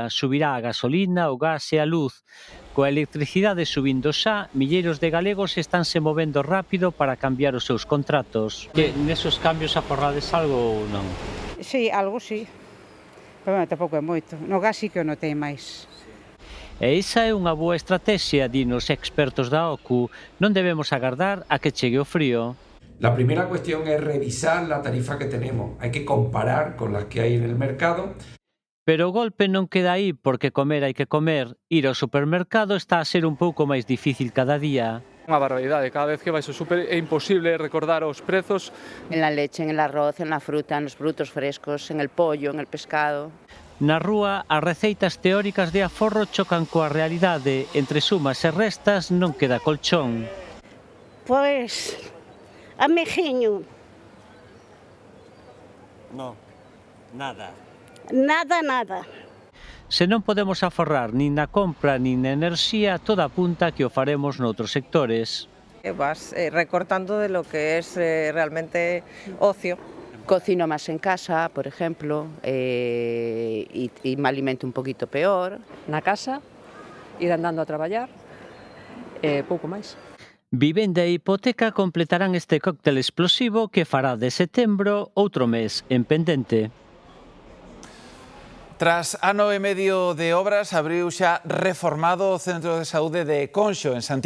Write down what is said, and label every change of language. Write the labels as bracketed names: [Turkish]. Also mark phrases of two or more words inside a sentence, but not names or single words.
[Galician] Subirá a gasolina, o gas e a luz. Coa electricidade subindo xa, milleiros de galegos estanse movendo rápido para cambiar os seus contratos. Que nesos cambios aforrades algo ou non? Sí, algo sí. Pero tampouco é moito. No gas sí que o notei máis. E esa é unha boa estrategia, din os expertos da OCU. Non debemos agardar a que chegue o frío. [Spanish] La primera cuestión es revisar la tarifa que tenemos. Hay que comparar con las que hay en el mercado. [Galician] Pero o golpe non queda aí, porque comer hai que comer. Ir ao supermercado está a ser un pouco máis difícil cada día. Unha barbaridade, cada vez que vais ao super é imposible recordar os prezos. [Spanish] En la leche, en el arroz, en la fruta, en los frutos frescos, en el pollo, en el pescado. [Galician] Na rúa, as receitas teóricas de aforro chocan coa realidade. Entre sumas e restas non queda colchón. Pois, amejiño. [Spanish] No, nada. Nada. [Galician] Se non podemos aforrar nin na compra nin na enerxía, toda apunta que o faremos noutros sectores. [Spanish] Vas recortando de lo que es realmente ocio. Cocino más en casa, por ejemplo, y me alimento un poquito peor. [Galician] Na casa, ir andando a traballar, pouco máis. Vivenda e hipoteca completarán este cóctel explosivo que fará de setembro outro mes en pendente. Tras ano e medio de obras, abriu xa reformado o Centro de Saúde de Conxo, en Santiago.